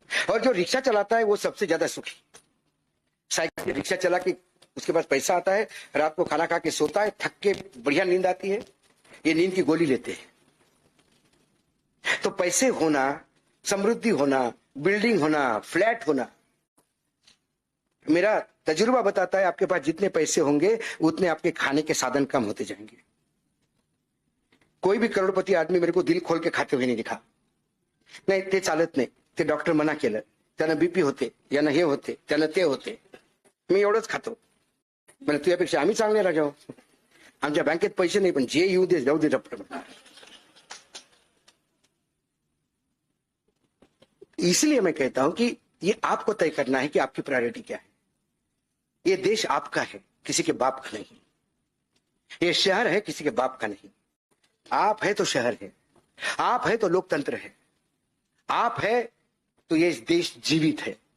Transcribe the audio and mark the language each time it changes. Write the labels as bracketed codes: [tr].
[hi] और जो रिक्शा चलाता है वो सबसे ज्यादा सुखी। साइकिल रिक्शा चला के उसके पास पैसा आता है, रात को खाना खा के सोता है, थक के बढ़िया नींद आती है। ये नींद की गोली लेते हैं। तो पैसे होना, समृद्धि होना, बिल्डिंग होना, फ्लैट होना, मेरा तजुर्बा बताता है आपके पास जितने पैसे होंगे उतने आपके खाने के साधन कम होते जाएंगे। कोई भी करोड़पती आदमी मेरे को दिल खोल के खाते हुए नहीं दिखा, [mr] नाही ते चालत नाही, ते डॉक्टर मना केलं, त्यांना बीपी होते, यांना हे होते, त्यांना ते होते, मी एवढंच खातो, म्हणजे तुझ्यापेक्षा आम्ही चांगले राजाओ, आमच्या बँकेत पैसे नाही पण जे येऊ दे जाऊ दे डॉक्टर। [hi] इसलिए मैं कहता हूं कि ये आपको तय करना है कि आपकी प्रायोरिटी क्या है। ये देश आपका है, किसी के बाप का नहीं। ये शहर है, किसी के बाप का नहीं। आप है तो शहर है, आप है तो लोकतंत्र है, आप है तो ये देश जीवित है।